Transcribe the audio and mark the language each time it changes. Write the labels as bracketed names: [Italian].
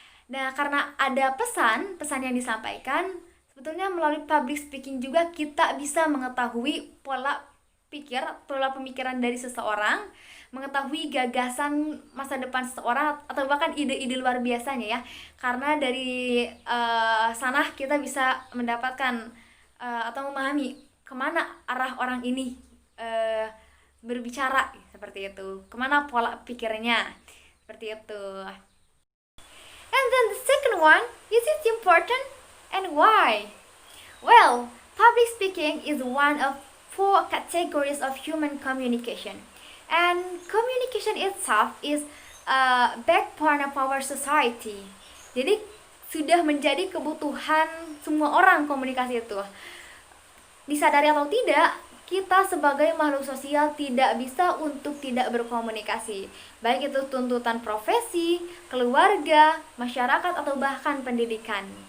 [Indonesian] Nah, karena ada pesan yang disampaikan, sebetulnya melalui public speaking juga kita bisa mengetahui pola pemikiran dari seseorang, mengetahui gagasan masa depan seseorang, atau bahkan ide-ide luar biasanya ya. Karena dari sana kita bisa mendapatkan atau memahami kemana arah orang ini berbicara, seperti itu, kemana pola pikirnya, seperti itu. [English] And then the second one, is it important and why? Well, public speaking is one of 4 categories of human communication, and communication itself is a backbone of our society. [Indonesian] Jadi sudah menjadi kebutuhan semua orang komunikasi itu. Disadari atau tidak, kita sebagai makhluk sosial tidak bisa untuk tidak berkomunikasi, baik itu tuntutan profesi, keluarga, masyarakat, atau bahkan pendidikan.